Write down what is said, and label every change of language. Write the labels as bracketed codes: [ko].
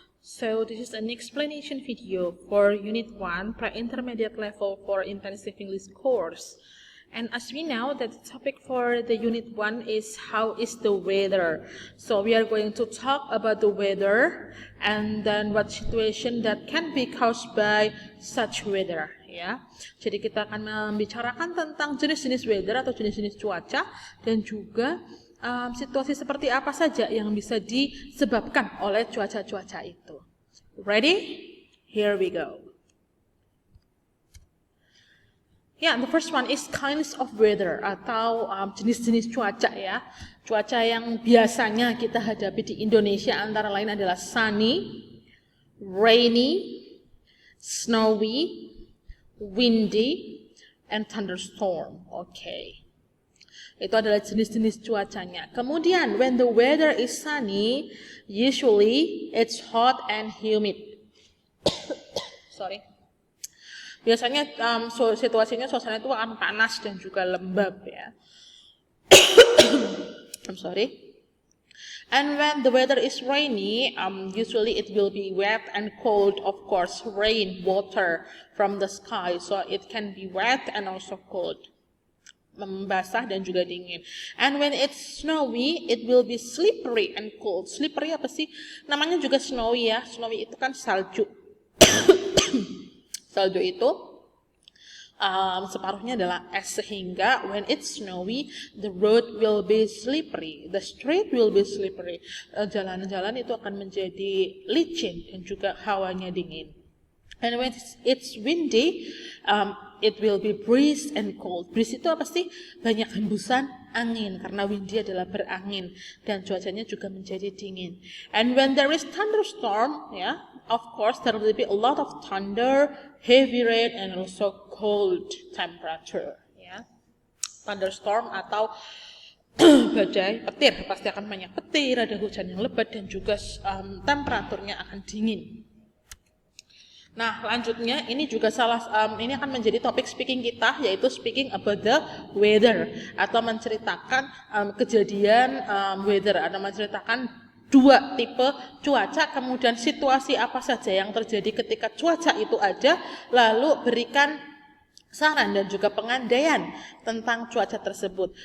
[en] So this is an explanation video for Unit 1 Pre-Intermediate Level for Intensive English course. And as we know that the topic for the Unit 1 is how is the weather. So we are going to talk about the weather and then what situation that can be caused by such weather. [id] Ya, jadi kita akan membicarakan tentang jenis-jenis weather atau jenis-jenis cuaca dan juga situasi seperti apa saja yang bisa disebabkan oleh cuaca-cuaca itu. [en] Ready? Here we go. Yeah, the first one is kinds of weather [id] atau jenis-jenis cuaca ya. Cuaca yang biasanya kita hadapi di Indonesia antara lain adalah [en] sunny, rainy, snowy, windy, and thunderstorm. Okay. [id] Itu adalah jenis-jenis cuacanya. [en] Kemudian, when the weather is sunny, usually it's hot and humid. Sorry. [id] Biasanya situasinya suasana itu akan panas dan juga lembab ya. [en] I'm sorry. And when the weather is rainy, usually it will be wet and cold. Of course, rain, water from the sky, so it can be wet and also cold. [id] Membasah dan juga dingin. [en] And when it's snowy, it will be slippery and cold. [id] Slippery apa sih? Namanya juga snowy ya. Snowy itu kan salju. Salju itu separuhnya adalah es, sehingga [en] when it's snowy, the road will be slippery, the street will be slippery. [id] Jalan-jalan itu akan menjadi licin dan juga hawanya dingin. [en] And when it's windy, it will be breeze and cold. [id] Breeze itu apa sih? Banyak hembusan angin, karena windy adalah berangin dan cuacanya juga menjadi dingin. [en] And when there is thunderstorm, ya, of course there will be a lot of thunder, heavy rain, and also cold temperature. [id] Ya, thunderstorm atau badai petir, pasti akan banyak petir, ada hujan yang lebat dan juga temperaturnya akan dingin. Nah, lanjutnya ini juga ini akan menjadi topik speaking kita, yaitu [en] speaking about the weather [id] atau menceritakan kejadian weather atau menceritakan dua tipe cuaca, kemudian situasi apa saja yang terjadi ketika cuaca itu ada, lalu berikan saran dan juga pengandaian tentang cuaca tersebut.